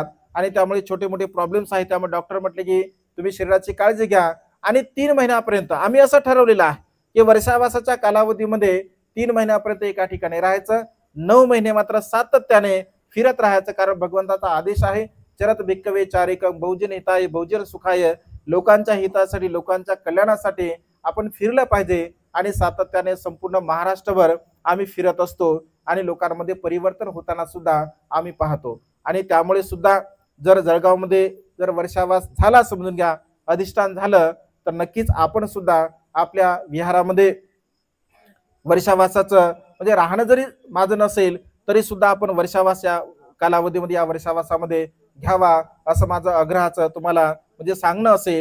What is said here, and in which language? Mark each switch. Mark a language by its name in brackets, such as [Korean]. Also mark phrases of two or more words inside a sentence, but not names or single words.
[Marathi] आणि त्यामुळे छोटे मोठे प्रॉब्लेम्स आहेत. त्यामुळे डॉक्टर म्हटले की तुम्ही शरीराची काळजी घ्या. आणि 3 महिन्यापर्यंत आम्ही असं ठरवलेलं आहे की वर्षावासाच्या कालावधीमध्ये 3 महिन्यापर्यंत एका ठिकाणी राहायचं, 9 महिने मात्र सातत्याने फिरत राहायचं. कारण भगवंताचा आदेश आहे, [Pali] चरत भिक्कवे चारिकम बहुजन हिताय बहुजन सुखाय, [Marathi] लोकांच्या हितासाठी, लोकांच्या कल्याणासाठी आपण फिरलं पाहिजे. आणि सातत्याने संपूर्ण महाराष्ट्रभर आम्ही फिरत असतो आणि लोकांमध्ये परिवर्तन होताना सुद्धा आम्ही पाहतो. आणि त्यामुळे सुद्धा जर जळगावमध्ये जर वर्षावास झाला, समजून घ्या, अधिष्ठान झालं, तर नक्कीच आपण सुद्धा आपल्या विहारामध्ये वर्षावासाचं म्हणजे राहणं जरी माझं नसेल तरी सुद्धा आपण वर्षावास या कालावधीमध्ये, या वर्षावासामध्ये घ्यावा, असं माझं आग्रहाचं तुम्हाला म्हणजे सांगणं असेल.